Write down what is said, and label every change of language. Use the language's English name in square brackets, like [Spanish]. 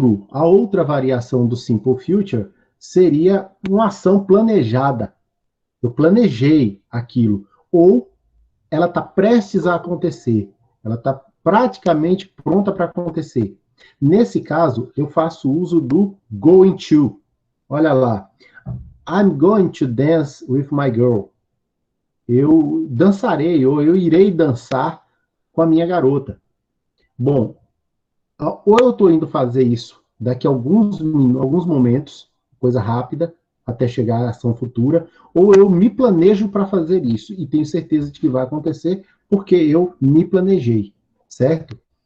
[Portuguese] A outra variação do Simple Future seria uma ação planejada. Eu planejei aquilo. Ou ela está prestes a acontecer. Ela está praticamente pronta para acontecer. Nesse caso, eu faço uso do going to. Olha lá. [English] I'm going to dance with my girl. [Portuguese] Eu dançarei, ou eu irei dançar com a minha garota. Bom, ou eu estou indo fazer isso daqui a alguns momentos, coisa rápida, até chegar à ação futura, ou eu me planejo para fazer isso e tenho certeza de que vai acontecer porque eu me planejei, certo?